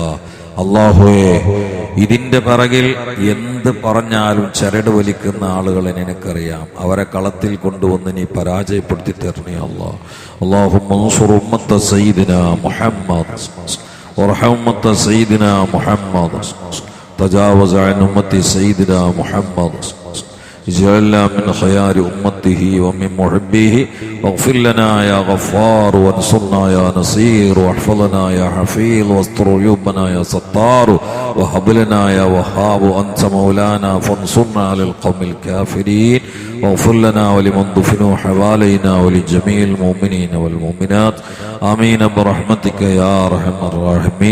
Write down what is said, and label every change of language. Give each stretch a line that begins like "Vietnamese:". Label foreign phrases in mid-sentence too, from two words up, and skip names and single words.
Malayalam: അല്ലാഹുവേ ഇതിന്റെ പിറകിൽ എന്ത് പറഞ്ഞാലും ചരട് വലിക്കുന്ന ആളുകളെ നിനക്കറിയാം. അവരെ കളത്തിൽ കൊണ്ടുവന്ന് നീ പരാജയപ്പെടുത്തി തരണേ അല്ലാ.
Arabic: اللهم انصر أمة سيدنا محمد وارحم أمة سيدنا محمد تجاوز عن أمة سيدنا محمد. اجعلنا من خيار أمته ومن محبيه واغفر لنا يا غفار وانصرنا يا نصير واحفظنا يا حفيظ واستر عيوبنا يا ستار وهب لنا يا وهاب أنت مولانا فانصرنا على القوم الكافرين واغفر لنا ولمن دفنوا حوالينا ولجميع المؤمنين والمؤمنات آمين برحمتك يا أرحم الراحمين.